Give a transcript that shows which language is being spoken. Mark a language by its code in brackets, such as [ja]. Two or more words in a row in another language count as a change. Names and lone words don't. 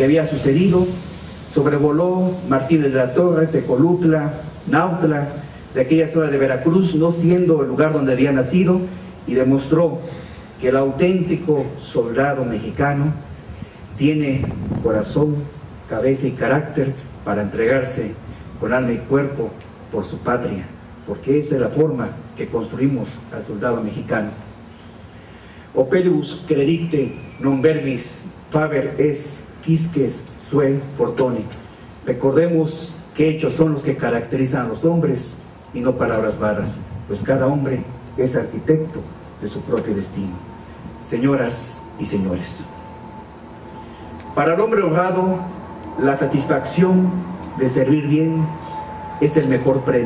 [es] había sucedido, sobrevoló Martínez de la Torre, Tecolutla, Nautla, de aquella zona de Veracruz, no siendo el lugar donde había nacido, y demostró que el auténtico soldado mexicano tiene corazón, cabeza y carácter para entregarse con alma y cuerpo por su patria, porque esa es la forma que construimos al soldado mexicano. [la] Opelibus credite non verbis faber es quisques sue fortune. [es] Recordemos que hechos son los que caracterizan a los hombres y no palabras varas, pues cada hombre es arquitecto de su propio destino. Señoras y señores, para el hombre honrado, la satisfacción de servir bien es el mejor premio.